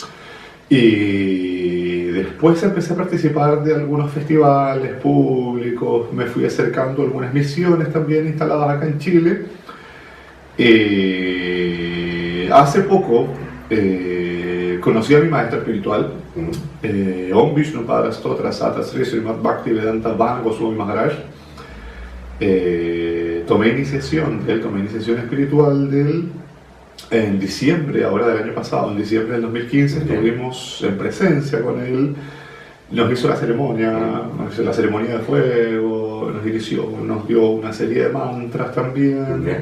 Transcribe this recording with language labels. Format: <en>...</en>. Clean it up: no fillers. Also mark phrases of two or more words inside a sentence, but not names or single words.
<es>Y después empecé a participar de algunos festivales públicos, me fui acercando a algunas misiones también instaladas acá en Chile. Hace poco conocí a mi maestro espiritual, Om Vishnupada Stotra Sata Sri Srimad Bhaktivedanta Vana Goswami Maharaj. Tomé iniciación espiritual de él en diciembre, ahora del año pasado, en diciembre del 2015, estuvimos en presencia con él. Nos hizo la ceremonia de fuego, nos dio una serie de mantras también.</es>